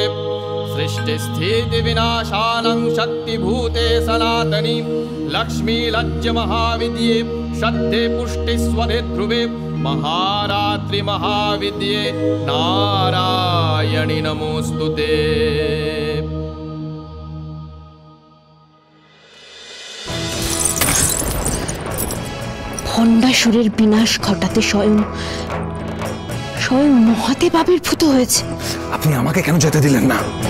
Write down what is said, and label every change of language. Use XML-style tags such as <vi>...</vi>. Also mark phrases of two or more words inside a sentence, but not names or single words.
<sa>सृष्टिस्थिति विनाशानं शक्तिभूते सनातनी, लक्ष्मी लज्ज महाविद्ये श्रद्धे पुष्टिस्वरे ध्रुवे, महारात्रि महाविद्ये नारायणि नमोऽस्तुते।</sa> <bn>ভণ্ডাসুরের বিনাশ ঘটাতে স্বয়ং মহাদেব আবির্ভূত হয়েছে। আপনি আমাকে কেন যেতে দিলেন না?</bn>